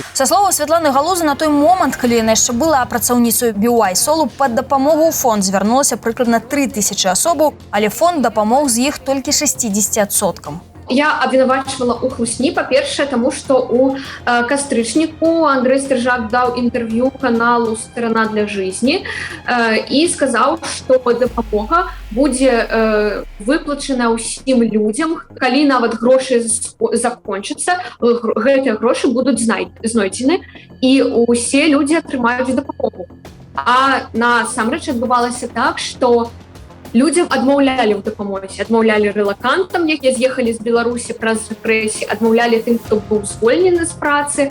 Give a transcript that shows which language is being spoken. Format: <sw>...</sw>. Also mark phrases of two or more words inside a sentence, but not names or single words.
<be>Са словаў Святланы Галузы, на той момант, калі яна яшчэ была працаўніцай BYSOL, пад дапамогу ў фонд звярнулася прыкладна 3000 асобаў, але фонд дапамог з іх толькі 60%. Я абвінавачвала ў хлусні, па-першае, таму што ў кастрычніку Андрэй Стрыжак даў інтэрв'ю каналу «Сторона для жизни» і сказаў, што дапамога будзе выплачана ўсім людзям, калі нават грошы закончацца, гэтыя грошы будуць знойдзены і ўсе людзі атрымаюць дапамогу. А насамрэч адбывалася так, што людзям адмаўлялі ў дапамозе, адмаўлялі рэлакантам, якія з'ехалі з Беларусі праз рэпрэсіі, адмаўлялі тым, хто быў звольнены з працы.</be>